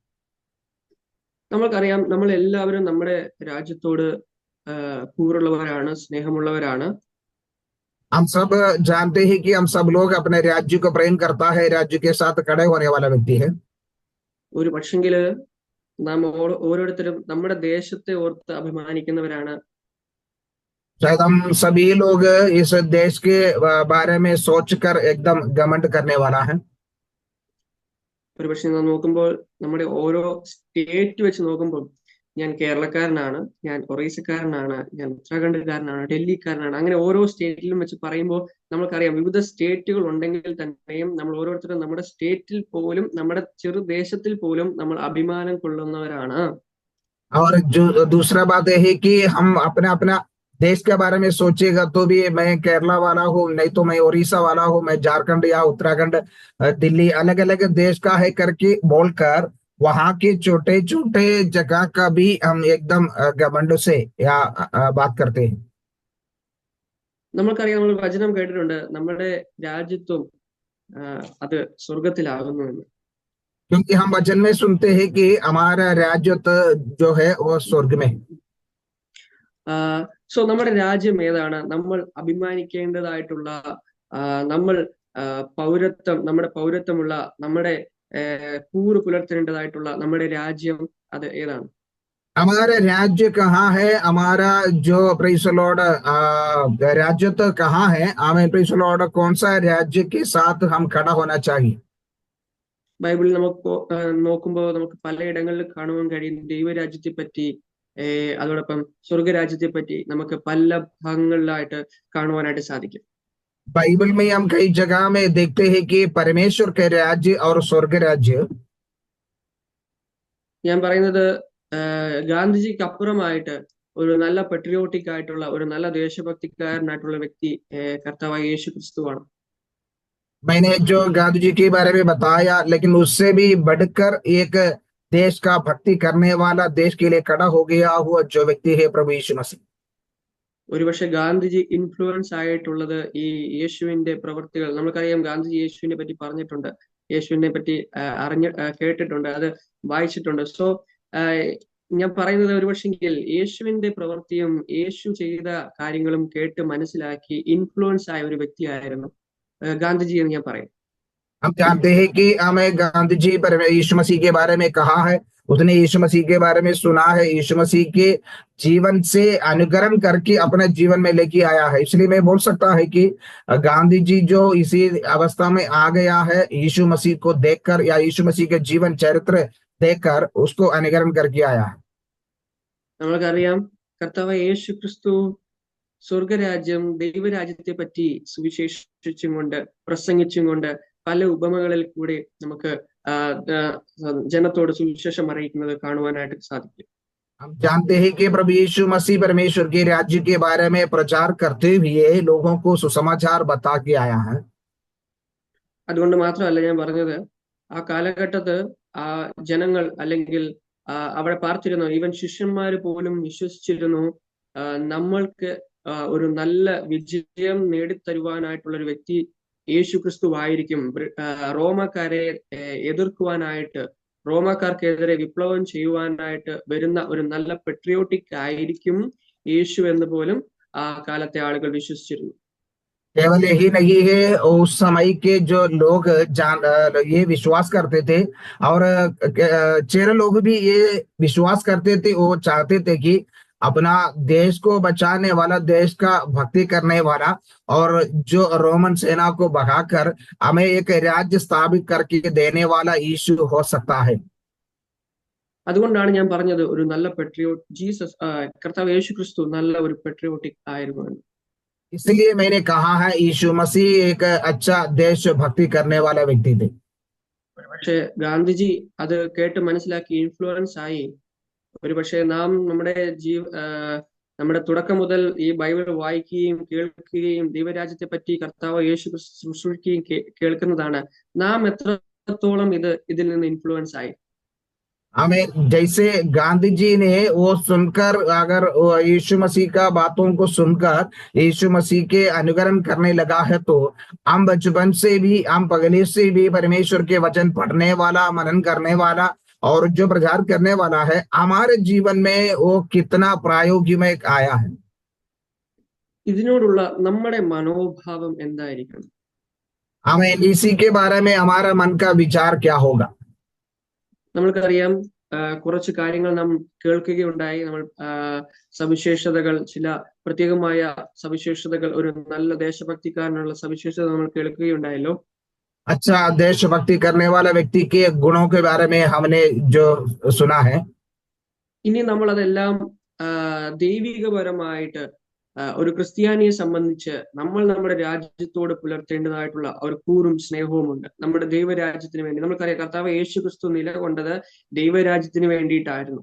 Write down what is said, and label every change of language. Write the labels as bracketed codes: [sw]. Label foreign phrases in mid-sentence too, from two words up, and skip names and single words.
[ml] നമ്മൾക്കറിയാം, നമ്മൾ എല്ലാവരും നമ്മുടെ രാജ്യത്തോട് കൂറുള്ളവരാണ്, സ്നേഹമുള്ളവരാണ്. [hi] हम सब जानते हैं कि हम सब लोग अपने राज्य को प्रेम करता है, राज्य के साथ खड़े होने वाला व्यक्ति है. [ml] ഒരു പക്ഷെങ്കില് നാം ഓരോരുത്തരും നമ്മുടെ ദേശത്തെ ഓർത്ത് അഭിമാനിക്കുന്നവരാണ്. [hi] शायद हम सभी लोग इस देश के बारे में सोचकर एकदम घमंड करने वाला है. [ml] ഒരു പക്ഷെ നാം നോക്കുമ്പോൾ നമ്മുടെ ഓരോ സ്റ്റേറ്റ് വെച്ച് നോക്കുമ്പോൾ ഞാൻ കേരളക്കാരനാണ്, ഞാൻ ഒറീസക്കാരനാണ്, ഞാൻ ഉത്തരാഖണ്ഡുകാരനാണ്, ഡൽഹിക്കാരനാണ്, അങ്ങനെ ഓരോ സ്റ്റേറ്റിലും വെച്ച് പറയുമ്പോൾ നമ്മൾക്കറിയാം വിവിധ സ്റ്റേറ്റുകൾ ഉണ്ടെങ്കിൽ തന്നെയും നമ്മൾ ഓരോരുത്തരും നമ്മുടെ സ്റ്റേറ്റിൽ പോലും, നമ്മുടെ ചെറുദേശത്തിൽ പോലും നമ്മൾ അഭിമാനം കൊള്ളുന്നവരാണ്. [hi] और जो दूसरा बात यह है कि हम अपना अपना देश के बारे में सोचेगा तो भी मैं केरला वाला हूँ, नहीं तो मैं उड़ीसा वाला हूँ, मैं झारखंड या उत्तराखंड, दिल्ली, अलग अलग देश का है करके बोलकर वहां के छोटे छोटे जगह का भी हम एकदम घमंड से या बात करते हैं. [ml] നമ്മൾക്കറിയാം, നമ്മൾ വചനം കേട്ടിട്ടുണ്ട്, നമ്മുടെ രാജ്യത്വം അത് സ്വർഗത്തിലാകുന്നു എന്ന്. [hi] क्योंकि हम वचन में सुनते हैं कि हमारा राज्य जो है वो स्वर्ग में. [ml] സോ നമ്മുടെ രാജ്യം ഏതാണ്? നമ്മൾ അഭിമാനിക്കേണ്ടതായിട്ടുള്ള, നമ്മൾ നമ്മുടെ പൗരത്വമുള്ള, നമ്മുടെ കൂറ് പുലർത്തേണ്ടതായിട്ടുള്ള നമ്മുടെ രാജ്യം അത് ഏതാണ്? [hi] हमारा राज्य कहाँ है? हमारा जो [en] praise the Lord [hi] राज्य तो कहाँ है? हमें [en] praise the Lord [hi] कौन सा राज्य के साथ हम खड़ा होना चाहिए? [ml] ബൈബിളിൽ നമുക്ക് നോക്കുമ്പോൾ നമുക്ക് പലയിടങ്ങളിൽ കാണുവാൻ കഴിയും ദൈവരാജ്യത്തെ പറ്റി, അതോടൊപ്പം സ്വർഗരാജ്യത്തെ പറ്റി നമുക്ക് പല ഭാഗങ്ങളിലായിട്ട് കാണുവാനായിട്ട് സാധിക്കും. [hi] बाइबल में हम कई जगह में देखते हैं कि परमेश्वर के राज्य और स्वर्ग राज्य. [ml] ഞാൻ പറയുന്നത് ഗാന്ധിജിക്ക് അപ്പുറമായിട്ട് ഒരു നല്ല പെട്രിയോട്ടിക് ആയിട്ടുള്ള, ഒരു നല്ല ദേശഭക്തിക്കാരനായിട്ടുള്ള വ്യക്തി കർത്താവായ യേശു ക്രിസ്തുവാണ്. [hi] मैंने जो गांधी जी के बारे में बताया, लेकिन उससे भी बढ़कर एक देश का भक्ति करने वाला, देश के लिए खड़ा हो गया हुआ जो व्यक्ति है प्रभु यीशु मसीह. [ml] ഒരുപക്ഷെ ഗാന്ധിജി ഇൻഫ്ലുവൻസ് ആയിട്ടുള്ളത് ഈ യേശുവിന്റെ പ്രവൃത്തികൾ, നമുക്കറിയാം ഗാന്ധിജി യേശുവിനെ പറ്റി പറഞ്ഞിട്ടുണ്ട്, യേശുവിനെ പറ്റി കേട്ടിട്ടുണ്ട്, അത് വായിച്ചിട്ടുണ്ട്. സോ ഞാൻ പറയുന്നത് ഒരുപക്ഷെങ്കിൽ യേശുവിന്റെ പ്രവൃത്തിയും യേശു ചെയ്ത കാര്യങ്ങളും കേട്ട് മനസ്സിലാക്കി ഇൻഫ്ലുവൻസ് ആയ ഒരു വ്യക്തിയായിരുന്നു ഗാന്ധിജി എന്ന് ഞാൻ പറയും. [hi] हम जानते हैं कि हमें गांधी जी पर यीशु मसीह के बारे में कहा है, उसने यीशु मसीह के बारे में सुना है, यीशु मसीह के जीवन से अनुकरण करके अपने जीवन में लेके आया है. इसलिए मैं बोल सकता है कि गांधी जी जो इसी अवस्था में आ गया है, यीशु मसीह को देखकर या यीशु मसीह के जीवन चरित्र देखकर उसको अनुकरण करके आया है. [ml] നമ്മൾക്കറിയാം കർത്താവായ യേശു ക്രിസ്തു സ്വർഗരാജ്യം, ദൈവരാജ്യത്തെ പറ്റി സുവിശേഷിച്ചും കൊണ്ട്, പ്രസംഗിച്ചും കൊണ്ട് പല ഉപമകളിൽ കൂടി നമുക്ക് ജനത്തോട് സുവിശേഷം അറിയിക്കുന്നത് കാണുവാനായിട്ട് സാധിക്കും. [hi] हम जानते हैं कि प्रभु यीशु मसीह परमेश्वर के राज्य के बारे में प्रचार करते हुए लोगों को सुसमाचार बता के आया है. [ml] അതുകൊണ്ട് മാത്രമല്ല ഞാൻ പറഞ്ഞത്, ആ കാലഘട്ടത്ത് ആ ജനങ്ങൾ അല്ലെങ്കിൽ അവിടെ പാർത്തിരുന്നു, ഈവൻ ശിഷ്യന്മാര് പോലും വിശ്വസിച്ചിരുന്നു നമ്മൾക്ക് ഒരു നല്ല വിജയം നേടിത്തരുവാനായിട്ടുള്ള ഒരു വ്യക്തി യേശു ക്രിസ്തുവായിരിക്കും. റോമക്കാരെ എതിർക്കുവാനായിട്ട്, റോമക്കാർക്കെതിരെ വിപ്ലവം ചെയ്യുവാനായിട്ട് വരുന്ന ഒരു നല്ല പെട്രിയോട്ടിക് ആയിരിക്കും യേശു എന്ന് പോലും ആ കാലത്തെ ആളുകൾ വിശ്വസിച്ചിരുന്നു. [hi] केवल यही नहीं है, उस समय के जो लोग ये विश्वास करते थे, और चेहरे लोग भी ये विश्वास करते थे, वो चाहते थे कि अपना देश को बचाने वाला, देश का भक्ति करने वाला, और जो रोमन सेना को भगाकर हमें एक राज्य स्थापित करके देने वाला यीशु हो सकता है। [ml] അതുകൊണ്ടാണ് ഞാൻ പറഞ്ഞത് ഒരു നല്ല കർത്താവ് യേശു ക്രിസ്തു നല്ല ഒരു പെട്രിയോട്ടിക് ആയിരുന്നു എന്ന്. [hi] इसलिए मैंने कहा है यीशु मसीह एक अच्छा देश भक्ति करने वाला व्यक्ति थे। [ml] പക്ഷെ ഗാന്ധിജി അത് കേട്ട് മനസ്സിലാക്കി ഇൻഫ്ലുവൻസ് ആയി. ഒരുപക്ഷെ നാം നമ്മുടെ തുടക്കം മുതൽ ഈ ബൈബിൾ വായിക്കുകയും കേൾക്കുകയും ദൈവരാജ്യത്തെ പറ്റി കർത്താവ് യേശു ക്രിസ്തു ശുശ്രൂഷിക്കുകയും കേൾക്കുന്നതാണ്. നാം എത്രത്തോളം ഇതിൽ നിന്ന് ഇൻഫ്ലുവൻസ് ആയി. [hi] हमें जैसे गांधी जी ने वो सुनकर, अगर यीशु मसीह का बातों को सुनकर यीशु मसीह के अनुकरण करने लगा है, तो हम बचपन से भी, हम पहले से भी परमेश्वर के वचन पढ़ने वाला, मनन करने वाला और जो प्रचार करने वाला है, हमारे जीवन में वो कितना प्रायोगिक में आया है। [ml] ഇതിനോടുള്ള നമ്മുടെ മനോഭാവം എന്തായിരിക്കണം? [hi] हमें इसी के बारे में हमारा मन का विचार क्या होगा? [ml] നമ്മൾക്കറിയാം, കുറച്ച് കാര്യങ്ങൾ നാം കേൾക്കുകയുണ്ടായി. നമ്മൾ സവിശേഷതകൾ, ചില പ്രത്യേകമായ സവിശേഷതകൾ, ഒരു നല്ല ദേശഭക്തിക്കാരനുള്ള സവിശേഷത നമ്മൾ കേൾക്കുകയുണ്ടായല്ലോ. [hi] अच्छा देशभक्ति करने वाला व्यक्ति के गुणों के बारे में हमने जो सुना है, [ml] ഇനി നമ്മൾ അതെല്ലാം ദൈവികപരമായിട്ട് ഒരു ക്രിസ്ത്യാനിയെ സംബന്ധിച്ച് നമ്മൾ നമ്മുടെ രാജ്യത്തോട് പുലർത്തേണ്ടതായിട്ടുള്ള ഒരു കൂറും സ്നേഹവും ഉണ്ട്. നമ്മുടെ ദൈവരാജ്യത്തിന് വേണ്ടി. നമുക്കറിയാം, കർത്താവ് യേശു ക്രിസ്തു നിലകൊണ്ടത് ദൈവരാജ്യത്തിന് വേണ്ടിയിട്ടായിരുന്നു.